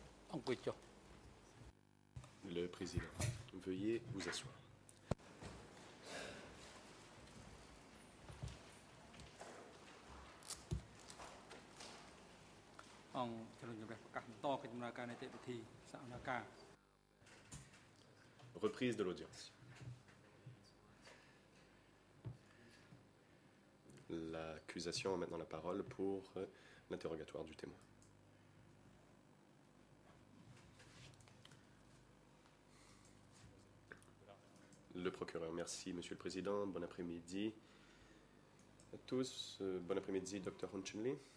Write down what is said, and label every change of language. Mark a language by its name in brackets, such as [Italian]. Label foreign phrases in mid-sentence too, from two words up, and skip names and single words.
[Khmer] អង្គុយចុះ [French] Le président, veuillez vous asseoir. [Khmer] អង្គជំនុំជម្រះប្រកាសបន្តកិច្ចដំណើរការនីតិវិធីសកម្មភាព [French] Reprise de l'audience. L'accusation a maintenant la parole pour l'interrogatoire du témoin. Le procureur, merci Monsieur le Président, bon après-midi à tous, bon après-midi Dr Hunchinley.